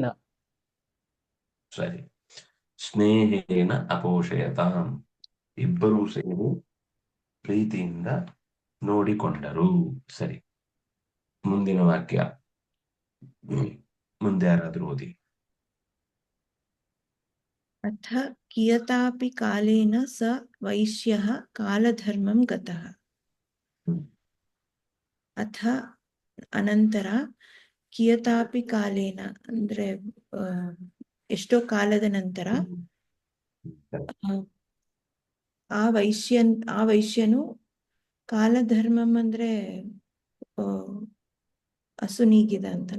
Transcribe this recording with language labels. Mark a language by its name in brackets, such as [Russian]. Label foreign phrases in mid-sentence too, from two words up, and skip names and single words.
[Kannada] ಸರಿ. [Sanskrit] ಸ್ನೇಹೇನ ಅಪೋಷಯತಾಂ, [Kannada] ಇಬ್ಬರೂ ಸೇರಿ ಪ್ರೀತಿಯಿಂದ ನೋಡಿಕೊಂಡರು. ಸರಿ, ಮುಂದಿನ ವಾಕ್ಯ ಮುಂದೆ ಯಾರಾದ್ರೂ ಓದಿ. [Sanskrit] ಅಥ ಕಿಯತಾಪಿ ಕಾಲೇನ ಸ ವೈಶ್ಯಃ ಕಾಲಧರ್ಮಂ ಗತಃ. [Kannada] ಅಥ ಅನಂತರ, [Sanskrit] ಕಿಯತಾಪಿ ಕಾಲೇನ [Kannada] ಅಂದ್ರೆ ಎಷ್ಟೋ ಕಾಲದ ನಂತರ, ಆ ವೈಶ್ಯನು ಕಾಲಧರ್ಮಂ ಅಂದ್ರೆ ಆ, ಅಸುನೀಗಿದ ಅಂತನ